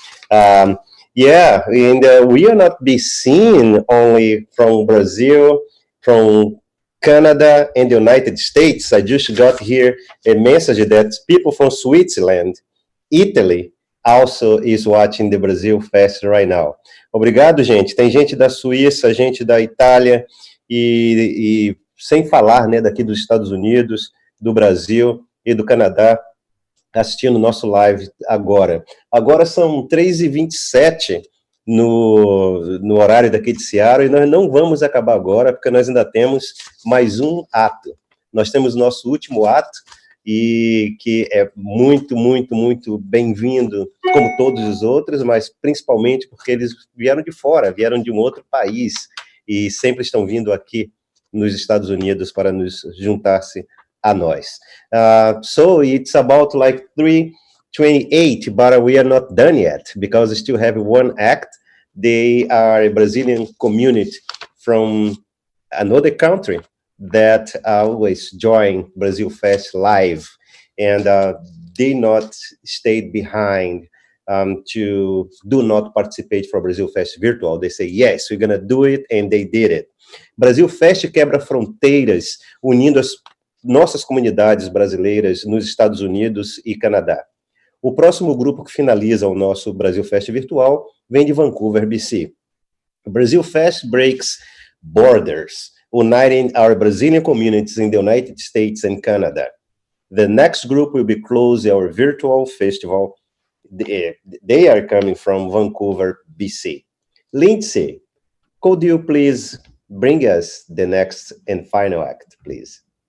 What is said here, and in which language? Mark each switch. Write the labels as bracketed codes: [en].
[en] And we are not be seen only from Brazil, from Canada and the United States. I just got here a message that people from Switzerland, Italy, also is watching the BrasilFest right now. [pt] Obrigado, gente. Tem gente da Suíça, gente da Itália e sem falar, né, daqui dos Estados Unidos, do Brasil e do Canadá, assistindo o nosso live agora. Agora são 3h27 no horário daqui de Seattle e nós não vamos acabar agora, porque nós ainda temos mais um ato. Nós temos o nosso último ato, e que é muito, muito, muito bem-vindo, como todos os outros, mas principalmente porque eles vieram de fora, vieram de um outro país, e sempre estão vindo aqui nos Estados Unidos para nos juntar-se a nós. [en] So it's about like 3:28, but we are not done yet, because we still have one act. They are a Brazilian community from another country that always join BrasilFest live, and they not stayed behind to do not participate for BrasilFest Virtual. They say, yes, we're gonna do it, and they did it. [pt] BrasilFest quebra fronteiras, unindo as nossas comunidades brasileiras nos Estados Unidos e Canadá. O próximo grupo que finaliza o nosso BrasilFest Virtual vem de Vancouver, BC. [en] BrasilFest breaks borders, uniting our Brazilian communities in the United States and Canada. The next group will be closing our virtual festival. They are coming from Vancouver, BC. Lindsay, could you please bring us the next and final act, please?